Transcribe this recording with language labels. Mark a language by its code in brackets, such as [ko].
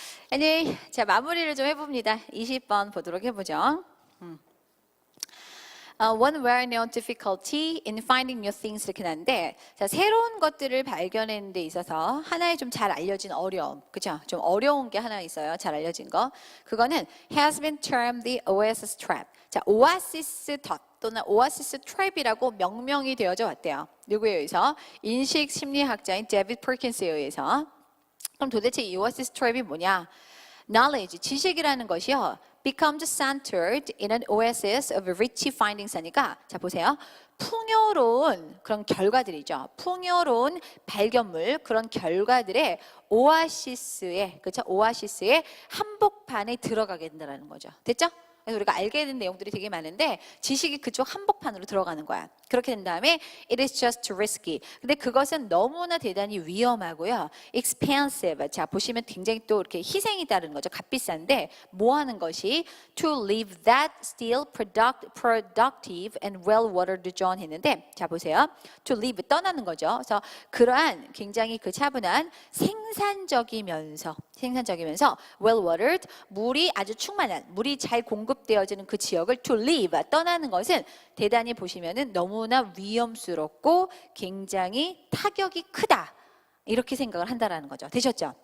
[ko] 아니, 자 마무리를 좀 해봅니다. 20번 보도록 해보죠. [en] One well-known difficulty in finding new things [ko] 이렇게 나는데 자, 새로운 것들을 발견하는 데 있어서 하나의 좀 잘 알려진 어려움, 그죠? 좀 어려운 게 하나 있어요. 잘 알려진 거. 그거는 [en] has been termed the oasis trap. [ko] 자, 오아시스 덫 또는 오아시스 트랩이라고 명명이 되어져 왔대요. 누구에 의해서? 인식 심리학자인 데비드 퍼킨스에 의해서. 그럼 도대체 이 오아시스 트랩이 뭐냐? knowledge, 지식이라는 것이요. [en] becomes centered in an oasis of rich findings [ko] 하니까 자 보세요. 풍요로운 그런 결과들이죠. 풍요로운 발견물 그런 결과들의 오아시스에 그렇죠? 오아시스의 한복판에 들어가게 된다는 거죠. 됐죠? 그래서 우리가 알게 된 내용들이 되게 많은데 지식이 그쪽 한복판으로 들어가는 거야. 그렇게 된 다음에 [en] it is just too risky. [ko] 근데 그것은 너무나 대단히 위험하고요. [en] expensive. [ko] 자, 보시면 굉장히 또 이렇게 희생이 따르는 거죠. 값비싼데 뭐 하는 것이 [en] to leave that still productive and well-watered zone [ko] 했는데 자, 보세요. to leave 떠나는 거죠. 그래서 그러한 굉장히 그 차분한 생산적이면서 well-watered 물이 아주 충만한 물이 잘 공급되어지는 그 지역을 to leave 떠나는 것은 대단히 보시면은 너무나 위험스럽고 굉장히 타격이 크다 이렇게 생각을 한다라는 거죠. 되셨죠?